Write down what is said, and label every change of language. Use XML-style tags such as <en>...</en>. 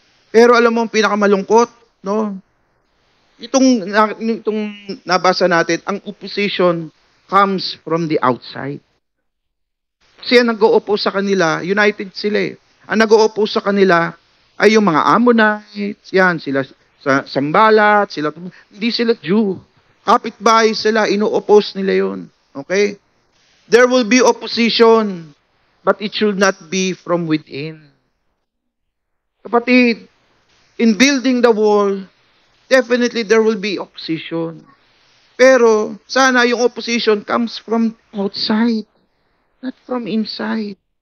<tl>Pero alam mo ang pinakamalungkot, no? Itong nabasa natin, ang</tl> <en>opposition comes from the outside.</en> <tl>Kasi ang nag-o-oppose sa kanila, united sila eh. Ang nag-o-oppose sa kanila ay yung mga Ammonites, yan, sila sa Sambalat, sila, hindi sila Jew. Kapitbahay sila, ino-oppose nila yun. Okay?</tl> <en>There will be opposition, but it should not be from within. Kapatid, in building the wall, definitely there will be opposition.</en> <tl>Pero, sana yung</tl> <en>opposition comes from outside, not from inside.</en>